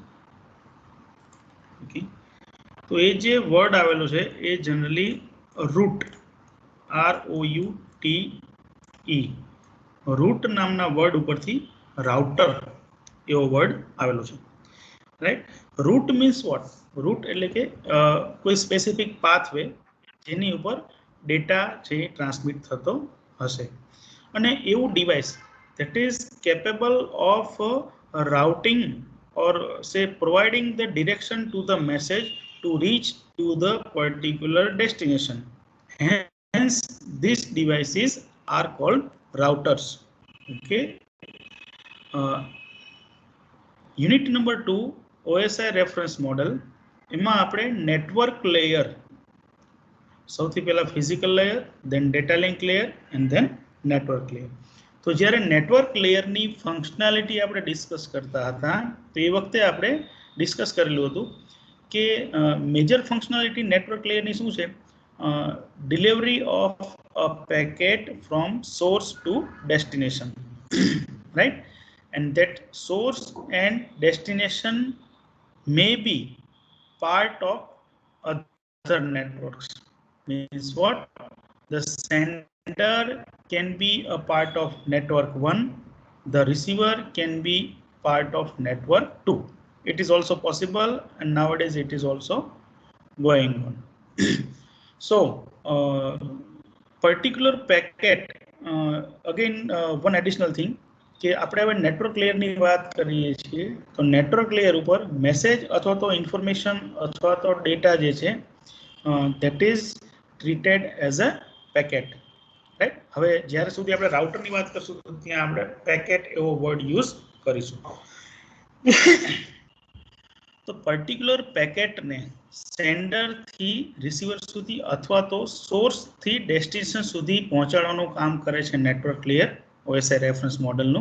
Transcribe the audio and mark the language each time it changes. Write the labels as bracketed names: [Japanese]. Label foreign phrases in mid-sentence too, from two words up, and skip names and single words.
[Gujarati] ઓકે, તો એ જે વર્ડ આવેલો છે એ [English] generally route, ROUTE, route [Gujarati] નામના વર્ડ ઉપરથી રાઉટર એવો વર્ડ આવેલો છે, રાઈટ? [English] route means what? રૂટ [Gujarati] એટલે કે કોઈ [English] specific pathway [Gujarati] જેની ઉપર ડેટા છે ટ્રાન્સમિટ થતો હશે, અને એવું ડિવાઇસ [English] that is capable of routing or say providing the direction to the message to reach to the particular destination. Hence these devices are called routers. Okay, unit number 2, OSI reference model. [Gujarati] એમાં આપણે [English] network layer, [Gujarati] સૌથી પહેલા [English] physical layer, then data link layer and then network layer. [Gujarati] તો જ્યારે [English] network layer functionality [Gujarati] આપણે ડિસ્કસ કરતા હતા તો એ વખતે આપણે ડિસ્કસ કરેલું હતું કે [English] major functionality network layer [Gujarati] શું છે? [English] delivery of a packet from source to destination, right? And that source and destination may be part of other networks. Means what? The sender sender can be a part of network 1, the receiver can be part of network 2. It is also possible, and nowadays it is also going on. So particular packet, again one additional thing [Gujarati] કે આપણે હવે [English] network layer [Gujarati] વાત કરીએ છીએ તો [English] network layer [Gujarati] ઉપર મેસેજ અથવા તો ઇન્ફોર્મેશન અથવા તો ડેટા જે છે [English] that is treated as a packet, રાઈટ. [Gujarati] હવે જ્યારે સુધી આપણે રાઉટરની વાત કરશું તો ત્યાં આપણે પેકેટ એવો [English] word use [Gujarati] કરીશું. તો [English] particular packet sender [Gujarati] થી રિસીવર સુધી અથવા તો સોર્સ થી ડેસ્ટિનેશન સુધી પહોંચાડવાનું કામ કરે છે [English] network layer OSI reference model.